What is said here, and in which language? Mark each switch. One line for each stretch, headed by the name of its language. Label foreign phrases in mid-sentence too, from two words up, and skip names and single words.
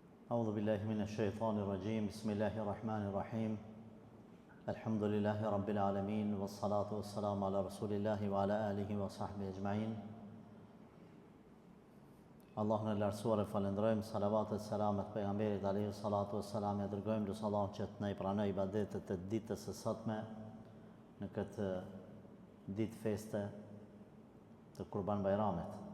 Arabic: أعوذ بالله من الشيطان الرجيم بسم الله الرحمن الرحيم الحمد لله رب العالمين والصلاة والسلام على رسول الله وعلى آله وصحبه أجمعين
Albanian: Allahun e lartësuar e falenderojmë, salavatet, selamet pejgamberit
Arabic: عليه الصلاة والسلام,
Albanian: e dërgojmë lutë Allahun që të na i pranoj ibadetet e ditës së sotme në këtë ditë feste të Kurban Bayramit.